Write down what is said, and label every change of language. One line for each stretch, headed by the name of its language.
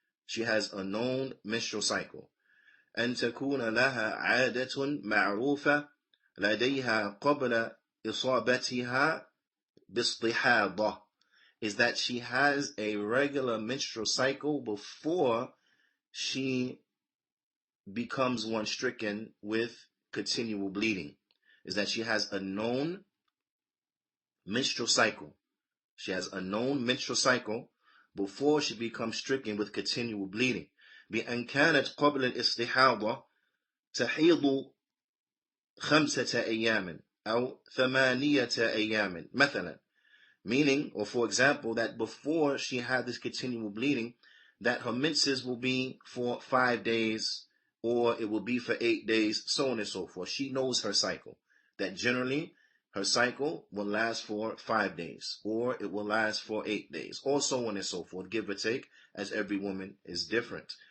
English: she has a known menstrual cycle.
Arabic: أن تكون لها عادة معروفة لديها قبل إصابتها باستحاضة,
English: is that she has a regular menstrual cycle before she becomes one stricken with continual bleeding. Is that she has a known menstrual cycle. She has a known menstrual cycle before she becomes stricken with continual bleeding.
Arabic: بأن كانت قبل الاستحاضة تحيض 5 أيام أو 8 أيام مثلا.
English: Meaning, or for example, that before she had this continual bleeding, that her menses will be for 5 days, or it will be for 8 days, so on and so forth. She knows her cycle. That generally, her cycle will last for 5 days, or it will last for 8 days, or so on and so forth, give or take, as every woman is different.